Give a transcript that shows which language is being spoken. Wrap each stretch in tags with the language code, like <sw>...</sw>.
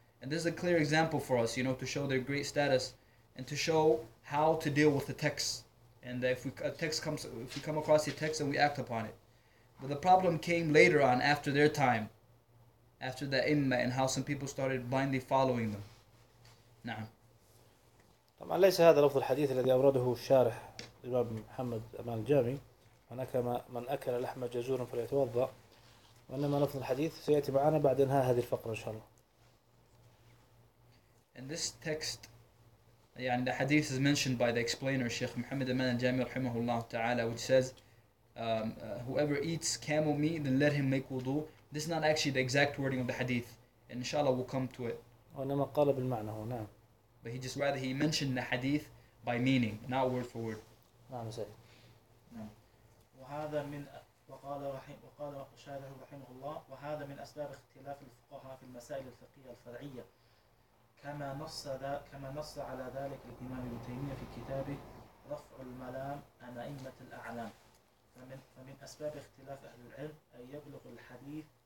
<en>And this is a clear example for us, you know, to show their great status and to show how to deal with the texts. And if we come across a text and we act upon it. But the problem came later on, after their time, after the imma, and how some people started blindly following them.</en> <ar>Na'am. طبعا ليس هذا لفظ الحديث الذي أورده الشارح الإمام محمد أمان الجامي من أكل لحم جزور فليتوضأ وإنما لفظ الحديث سيأتي معنا بعد إنهاء هذه الفقرة إن شاء الله.</ar> <en>And this text, يعني the hadith is mentioned by the explainer Sheikh Muhammad Aman al-Jami</en> <ar>رحمه الله تعالى,</ar> <en>which says whoever eats camel meat then let him make wudu. This is not actually the exact wording of the hadith, and inshallah we'll come to it.</en> <ar>وإنما قال بالمعنى هو نعم.</ar> <en>But he mentioned the hadith by meaning, not word for word.</en> <ar>نعم سيد. نعم. وهذا من وقال شارح رحمه الله وهذا من أسباب اختلاف الفقهاء في المسائل الفقهية الفرعية كما نص على ذلك الإمام ابن تيمية في كتابه رفع الملام عن أئمة الأعلام فمن أسباب اختلاف أهل العلم أن يبلغ الحديث</ar>